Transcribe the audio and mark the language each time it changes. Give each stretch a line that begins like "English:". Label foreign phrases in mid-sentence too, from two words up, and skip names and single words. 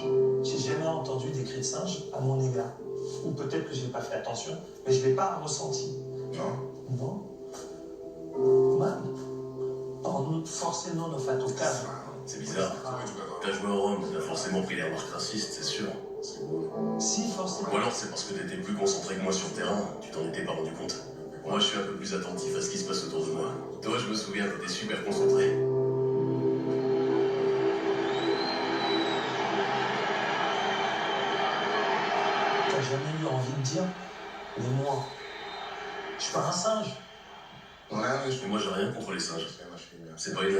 French: J'ai jamais entendu des cris de singe à mon égard. Ou peut-être que je n'ai pas fait attention, mais je ne l'ai pas ressenti.
Italian: No?
French: Non?
Italian: Ma forcément non ho fatto caso.
French: C'est bizarre. Tu T'as joué au Rhum, t'as forcément pris les remarques racistes, c'est sûr.
Italian: sicuro.
French: Si, forcément. Ou alors c'est parce que t'étais plus concentré que moi sur le terrain, tu t'en étais pas rendu compte. Moi je suis un peu plus attentif à ce qui se passe autour de moi. Toi je me souviens, t'étais super concentré. T'as jamais eu envie de dire, mais moi, je suis pas un singe.
Italian: Non è
French: Mais moi j'ai rien contre les singes.
Italian: sei una scimmia.
French: C'est pas une